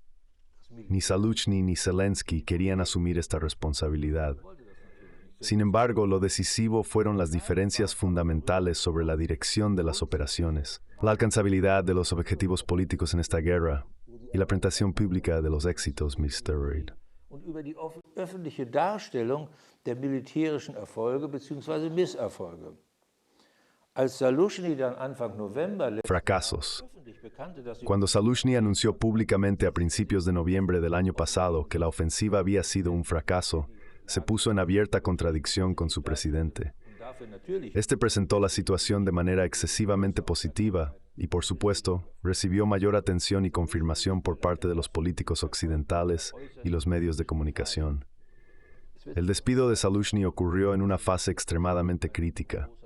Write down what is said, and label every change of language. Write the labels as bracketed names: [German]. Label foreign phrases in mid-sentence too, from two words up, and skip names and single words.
[Spanish] Ni Zaluzhny ni Zelensky querían asumir esta responsabilidad. Sin embargo, lo decisivo fueron las diferencias fundamentales sobre la dirección de las operaciones, la alcanzabilidad de los objetivos políticos en esta guerra y la presentación pública de los éxitos militares. [German] Und über die öffentliche Darstellung der militärischen Erfolge bzw. Misserfolge. Als Zaluzhny dann Anfang November [Spanish] Fracasos. [German] öffentlich bekannte, dass [Spanish] Cuando Zaluzhny anunció públicamente a principios de noviembre del año pasado que la ofensiva había sido un fracaso, se puso en abierta contradicción con su presidente. [German] dafür natürlich [Spanish] Este presentó la situación de manera excesivamente positiva y, por supuesto, recibió mayor atención y confirmación por parte de los políticos occidentales y los medios de comunicación. El despido de Zaluzhny ocurrió en una fase extremadamente crítica.